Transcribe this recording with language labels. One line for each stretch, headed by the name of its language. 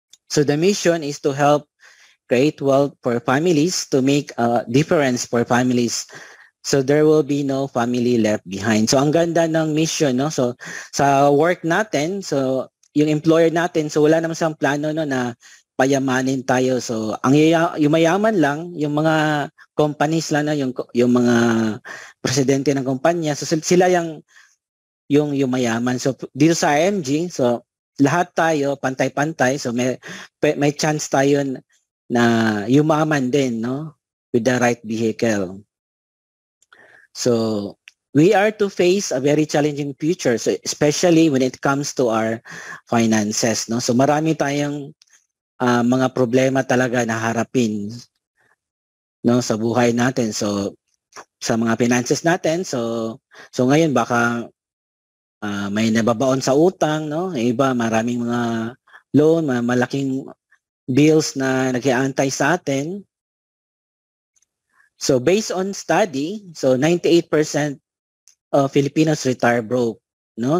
English: So the mission is to help create wealth for families, to make a difference for families. So there will be no family left behind.
Filipino: So ang ganda ng mission no. So sa work natin, so yung employer natin, so wala naman siyang plano no na payamanin tayo. So ang yung mayaman lang yung mga companies lang na yung mga presidente ng kumpanya. So sila yung mayaman. So dito sa IMG, so lahat tayo pantay-pantay. So may chance tayo na yumaman din no
English: with the right vehicle. So we are to face a very challenging future, so especially when it comes to our finances no.
Filipino: So marami tayong mga problema talaga na harapin no sa buhay natin. So sa mga finances natin, so ngayon baka may nababaon sa utang no, iba maraming mga loan, malaking bills na nag-aantay sa atin.
English: So based on study, so 98% of Filipinos retire broke no.